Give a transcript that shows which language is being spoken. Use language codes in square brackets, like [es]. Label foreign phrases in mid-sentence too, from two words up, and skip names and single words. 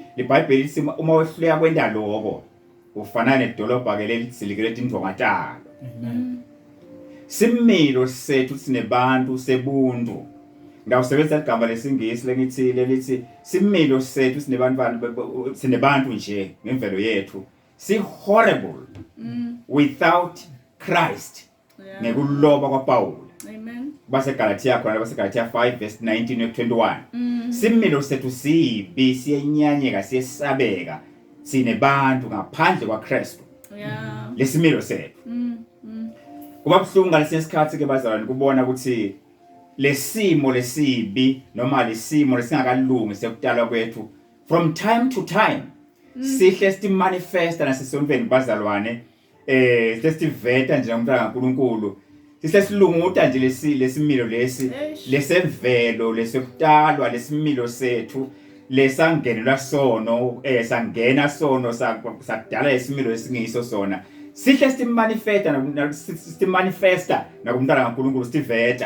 [ss] iBhayibheli lithi uma wehluleka kwenda lokho ufanana nedolobha ke lelidzilikele tindvonga talo. Similo sethu sinebantu sebuntu. Ngawusebenzisa igama lesingisi lengithi lelithi similo sethu sinebantu nje ngemvelo yethu si [en] horrible without Christ. [ss] Ngekuloba kwaPaul. Amen. baseGalatia khona baseGalatia 5 verse 19 no 21. Similo sethu sibi siyenyanyeka siyesabeka sinebantu ngaphandle kwaKristu. Yeah. Lesimilo sethu. Kuba buhlungu ngalesikhathi ke bazalwane kubona ukuthi lesimo lesibi noma lesimo lesingakalungi sekutalwa kwethu [en] from time to time [ss] sihle simanifesta nasesonveni bazalwane sesiveta nje umntana kaNkuluNkulu sisesilunguta nje lesimilo lesemvelo lesekutalwa lesimilo sethu lesangenelwa sono sangena sono sakudala lesimilo esingiso sona sihle simanifesta nakumntana kaNkuluNkulu siveta.